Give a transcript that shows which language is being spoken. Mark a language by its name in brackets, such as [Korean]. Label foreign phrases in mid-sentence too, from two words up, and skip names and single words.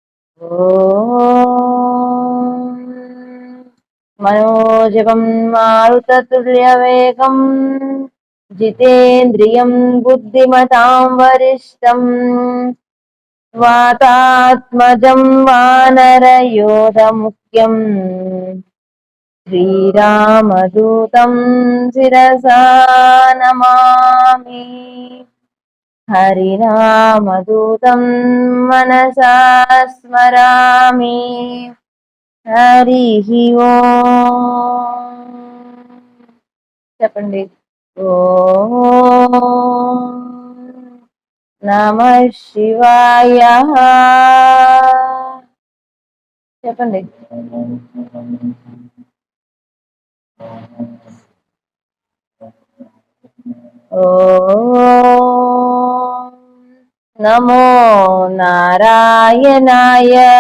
[Sanskrit] मनोजवं मारुततुल्यवेगं जितेन्द्रियं बुद्धिमतां वरिष्ठं वातात्मजं वानरयोधमुख्यं श्रीरामदूतं शिरसा नमामि। हरिनामदूतं मनसा स्मरामि। हरिः ओम्। చెప్పండి। ఓం నమః శివాయ। [Telugu] చెప్పండి। [Sanskrit] ఓం నమో నారాయణాయ।